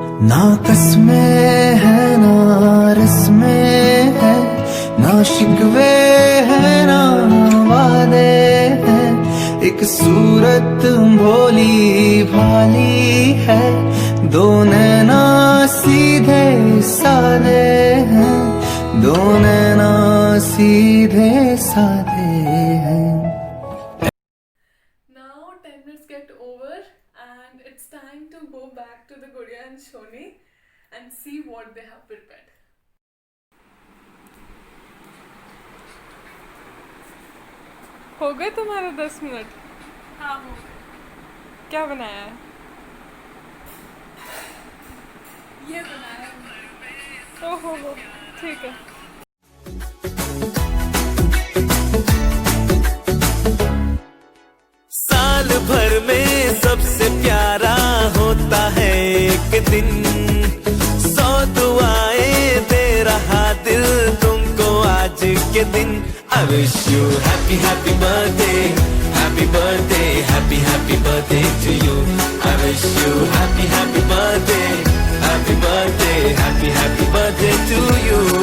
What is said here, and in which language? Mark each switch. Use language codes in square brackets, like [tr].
[hi] ना कसमें है ना रस्में है ना शिकवे है ना वादे हैं एक सूरत भोली भाली है दो नैना सीधे साधे हैं दो नैना सीधे साधे हैं [en] Now 10 minutes get over and it's time to go back to the Gudiya and Shoni and see what they have prepared. [hi] हो गए तुम्हारे 10 मिनट? हाँ हो गए। क्या बनाया है? ये बनाया है। ओहो हो ठीक है। साल भर में सबसे प्यारा होता है एक दिन 100 दुआएं दे रहा दिल तुमको आज के दिन [en] I wish you happy happy birthday, happy birthday, happy birthday to you. I wish you happy happy birthday, happy birthday, happy birthday to you.